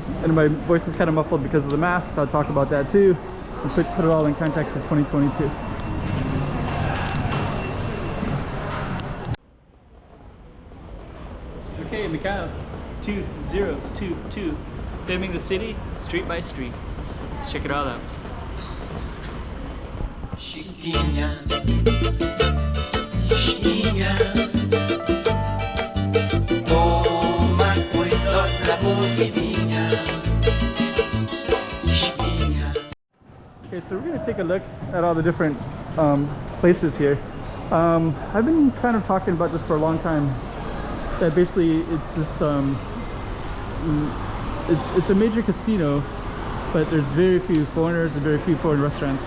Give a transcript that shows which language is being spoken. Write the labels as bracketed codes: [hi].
[en] And my voice is kind of muffled because of the mask. I'll talk about that too, and put it all in context with 2022. Okay, Macau 2022. Filming the city street by street. Let's check it all out. [pt] Chiquinha, chiquinha, toma cuidado da movidinha, chiquinha. [en] Okay, so we're gonna take a look at all the different places here. I've been kind of talking about this for a long time. That basically it's just it's a major casino, but there's very few foreigners and very few foreign restaurants.